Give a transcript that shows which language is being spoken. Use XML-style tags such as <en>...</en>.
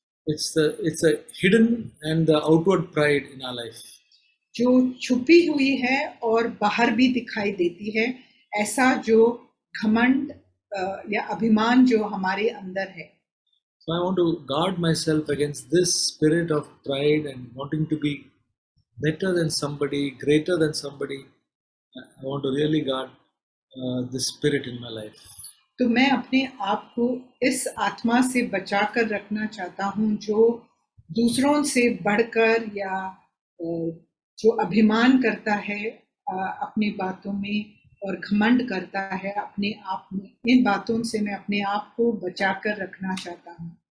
<en>It's a hidden and the outward pride in our life.</en> <hi>जो छुपी हुई है और बाहर भी दिखाई देती है, ऐसा जो घमंड या अभिमान जो हमारे अंदर है.</hi> <en>So I want to guard myself against this spirit of pride and wanting to be better than somebody, greater than somebody. I want to really guard this spirit in my life.</en> <hi>तो मैं अपने आप को इस आत्मा से बचा कर रखना चाहता हूँ जो दूसरों से बढ़कर या जो अभिमान करता है अपनी बातों में और घमंड करता है अपने आप में. इन बातों से मैं अपने आप को बचा कर रखना चाहता हूँ.</hi>